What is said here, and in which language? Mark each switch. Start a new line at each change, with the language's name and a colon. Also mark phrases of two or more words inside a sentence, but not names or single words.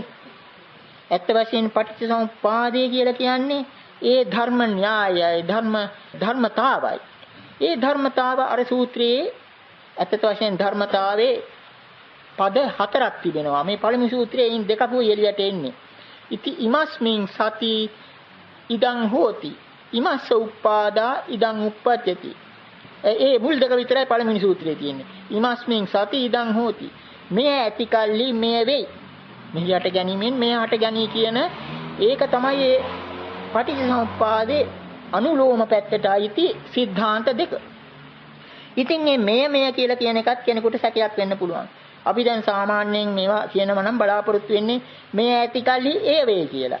Sinhala: ඇත්ත වශයෙන් පටිච්චසමුප්පාදය කියලා කියන්නේ ඒ ධර්ම න්‍යායයි ධර්මතාවයි. ඒ ධර්මතාව අර සූත්‍රයේ ඇත්ත වශයෙන් ධර්මතාවේ පද 4ක් තිබෙනවා. මේ පළමු සූත්‍රයෙන් දෙකක් එළියට එන්නේ.
Pali: ඉති ඉමස්මින් සති ඉදං හෝති. ඉමස්ස උප්පාදා ඉදං උප්පජ්ජති.
Sinhala: ඒ මුල් දෙක විතරයි පළවෙනි සූත්‍රයේ තියෙන්නේ.
Pali: ඉමස්මින් සති ඉදං හෝති.
Sinhala: මේ ඇති කල්ලි මේ වෙයි. මෙහි යට ගැනීමෙන් මේ හට ගැනී කියන ඒක තමයි ඒ පටිච්චසමුප්පාදේ අනුලෝම පැත්තට අයිති સિદ્ધාන්ත දෙක. ඉතින් මේ කියලා කියන එකත් කෙනෙකුට සැකයක් වෙන්න පුළුවන්. අපි දැන් සාමාන්‍යයෙන් මේවා කියනවා නම් බලාපොරොත්තු වෙන්නේ මේ ඇති කල්ලි ඒ වේ කියලා.